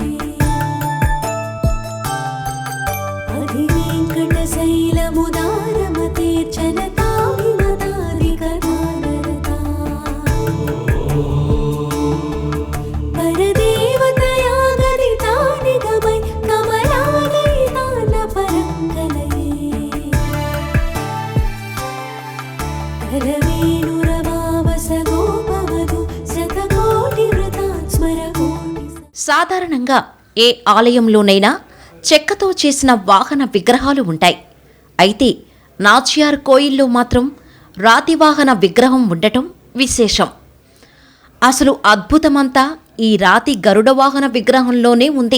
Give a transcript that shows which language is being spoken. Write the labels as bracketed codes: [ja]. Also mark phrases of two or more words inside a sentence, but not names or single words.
[sa] अधिवेङ्कटशैलमुदारमते जनताभिमताधिकदानरता परदेवतया गदिता निगमै कमलालयिता न परङ्गलये करवेणुरवावस गोपवधू शतकोटिवृतात् स्मरकोटि [te] సాధారణంగా ఏ ఆలయంలోనైనా చెక్కతో చేసిన వాహన విగ్రహాలు ఉంటాయి. అయితే నాచియార్ కోయిల్లో మాత్రం రాతి వాహన విగ్రహం ఉండటం విశేషం. అసలు అద్భుతమంతా ఈ రాతి గరుడ వాహన విగ్రహంలోనే ఉంది.